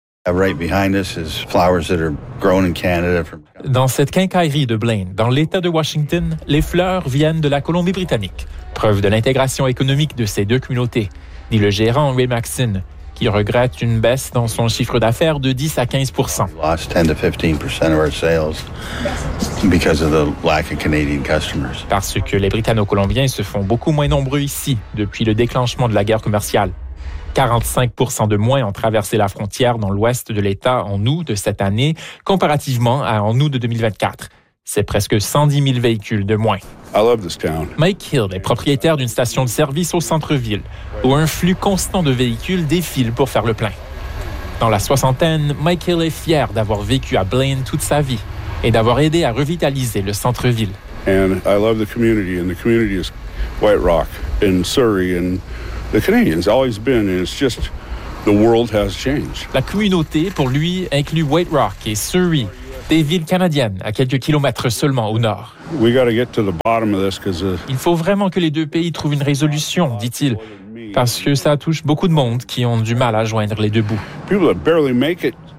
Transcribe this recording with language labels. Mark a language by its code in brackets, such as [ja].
[fr] Dans cette quincaillerie de Blaine, dans l'État de Washington, les fleurs viennent de la Colombie-Britannique, preuve de l'intégration économique de ces deux communautés, dit le gérant Ray Maxson, qui regrette une baisse dans son chiffre d'affaires de 10 à 15 [en] % of our sales because of the lack of Canadian customers. [fr] Parce que les Britanno-Colombiens se font beaucoup moins nombreux ici depuis le déclenchement de la guerre commerciale. 45 % de moins ont traversé la frontière dans l'ouest de l'État en août de cette année comparativement à en août de 2024. C'est presque 110 000 véhicules de moins. [en] I love this town. [fr] Mike Hill est propriétaire d'une station de service au centre-ville, où un flux constant de véhicules défile pour faire le plein. Dans la soixantaine, Mike Hill est fier d'avoir vécu à Blaine toute sa vie et d'avoir aidé à revitaliser le centre-ville. [en] And I love the community, and the community is White Rock and Surrey and the Canadians always been, and it's just the world has changed. [fr] La communauté, pour lui, inclut White Rock et Surrey, des villes canadiennes, à quelques kilomètres seulement au nord. [en] We gotta get to the bottom of this, 'cause the... [fr] Il faut vraiment que les deux pays trouvent une résolution, dit-il, parce que ça touche beaucoup de monde qui ont du mal à joindre les deux bouts. [en] People that barely make it.